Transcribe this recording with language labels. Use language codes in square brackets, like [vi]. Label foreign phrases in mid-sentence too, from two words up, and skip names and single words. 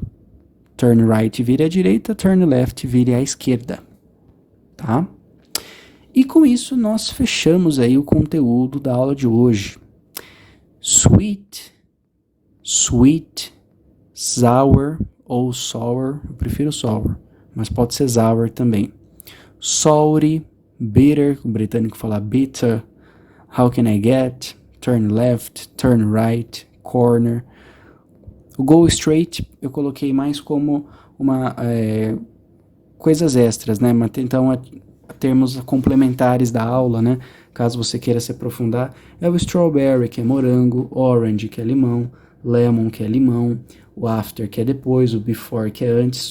[en] Turn right, [pt] vire à direita, [en] turn left, [pt] vire à esquerda. Tá? E com isso, nós fechamos aí o conteúdo da aula de hoje. [en] Sweet, sweet, sour [pt] ou sour, eu prefiro sour, mas pode ser sour também. [en] Salty, bitter, [pt] o britânico fala bitter. [en] How can I get? Turn left, turn right, corner. [pt] O [en] go straight [pt] eu coloquei mais como coisas extras, né? Então, termos complementares da aula, né? Caso você queira se aprofundar, é o strawberry, que é morango, orange, que é limão, lemon, que é limão, o after, que é depois, o before, que é antes.